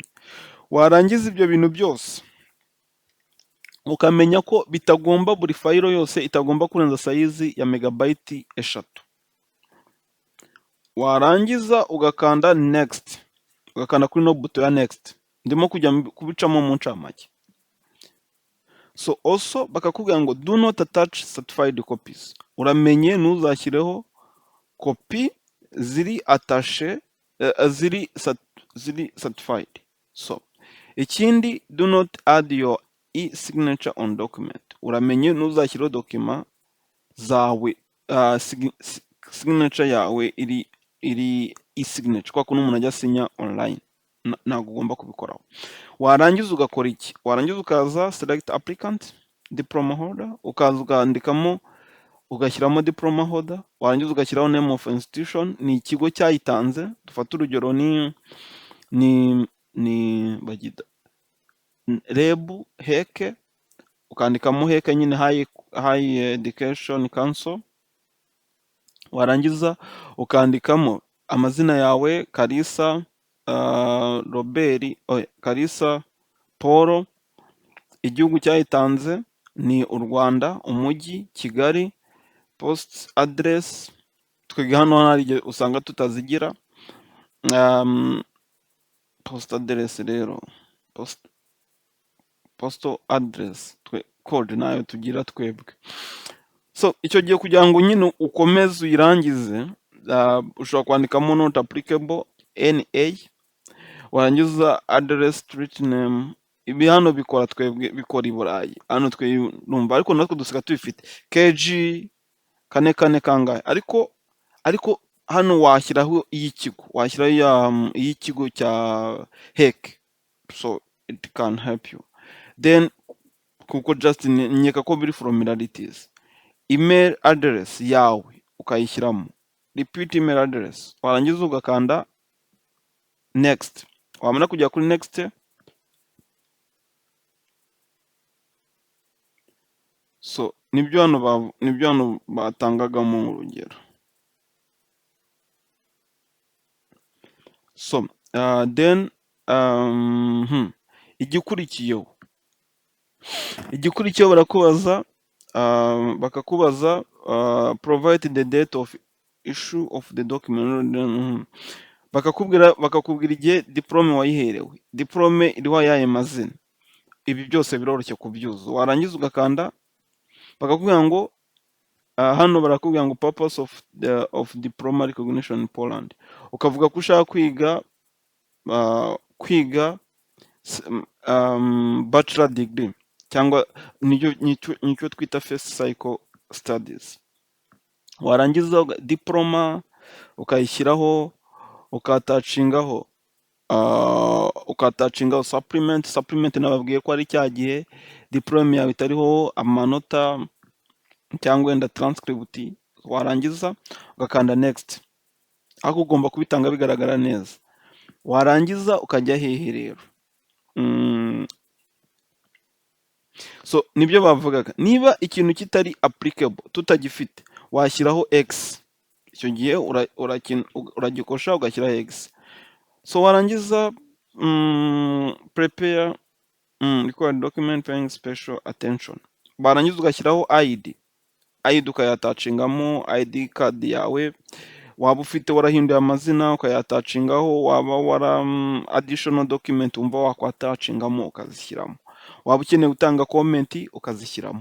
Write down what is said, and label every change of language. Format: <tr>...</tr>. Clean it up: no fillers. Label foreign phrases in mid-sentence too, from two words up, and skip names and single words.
<rw>Warangiza ibyo bintu byose ukamenya ko bitagomba, buri fayilo yose itagomba kurenza size ya megabyte 3. Warangiza ugakanda next, ugakanda kuri no buto ya next. Ndimo kujya kubicamo mu ncamake.</rw> <en>So also</en> <rw>bakakubwira ngo</rw> <en>do not attach certified copies.</en> <rw>Uramenye ntuzashyireho kopi ziri attaché, ziri certified. So ikindi,</rw> <en>do not add your e-signature on document.</en> <rw>Uramenye ntuzashyireho document zawe signature yawe iri e-signature kwa kuntu umuntu ajya asinya online, ntabwo ugomba kubikoraho. Warangiza ugakora iki? Warangiza ukaza</rw> <en>select applicant diploma holder,</en> <rw>ukaza ukandikamo ugashyiramo</rw> <en>diploma holder,</en> <rw>warangiza ugashyiraho</rw> <en>name of institution,</en> <rw>ni ikigo cyayitanze. Dufate urugero ni bagita REB heke, ukandikamo heke nyine</rw> <en>high education council,</en> <rw>warangiza ukandikamo amazina yawe Kalisa Robert, Kalisa Paul, igihugu cyayitanze ni u Rwanda, umujyi Kigali,</rw> <en>post address</en> <rw>twiga hano hari igihe usanga tutazigira,</rw> <en>post address</en> <rw>rero</rw> <en>postal address code</en> <rw>nayo tugira twebwe. So icyo gihe kugira ngo nyine ukomeze uyirangize, ushobora kwandikamo</rw> <en>not applicable NA,</en> <rw>warangiza</rw> <en>address street name.</en> <rw>Ibi hano bikora twebwe, bikora i Burayi, hano twe numva, ariko natwe dusiga tubifite KG 44 kangahe, ariko hano washyiraho iy'ikigo, washyiraho iy'ikigo cya HEC,</rw> <en>so it can help you.</en> <rw>Then kuko just nyeka ko biri formalities,</rw> <en>email address</en> <rw>yawe ukayishyiramo,</rw> <en>repeat email address,</en> <rw>warangiza ugakanda next. Wamara kujya kuri next, so nibyo hano batangagamo urugero.</rw> <en>So then</en> <rw>igikurikiyeho barakubaza, bakakubaza</rw> <en>provide the date of issue of the document.</en> <rw>bakakubwira igihe diplome wayiherewe, diplome iriho ayahe mazina. Ibi byose biroroshye kubyuzuza. Warangiza ugakanda, bakakubwira ngo hano barakubwira ngo</rw> <en>purpose of diploma recognition in Poland,</en> <rw>ukavuga ko ushaka kwiga</rw> <en>bachelor degree,</en> <rw>cyangwa nicyo twita</rw> <en>first cycle studies.</en> <rw>Warangiza diploma ukayishyiraho, ukatacingaho supplement nababwiye ko ari cya gihe diplome yawe itariho amanota cyangwa wenda transcript. Warangiza ugakanda next, aho ugomba kubitanga bigaragara neza. Warangiza ukajya hehe rero, so nibyo bavugaga, niba ikintu kitari applicable tutagifite washyiraho X, icyo gihe uragikosha ugashyiraho X.</rw> <en>So warangiza prepare required document paying special attention,</en> <rw>barangiza ugashyiraho ID ukayatachingamo</rw> <en>ID card</en> <rw>yawe, waba ufite warahinduye amazina ukayatachingaho, waba</rw> <en>additional document</en> <rw>umva wakwatachingamo ukazishyiramo, waba ukeneye gutanga comment ukazishyiramo.</rw>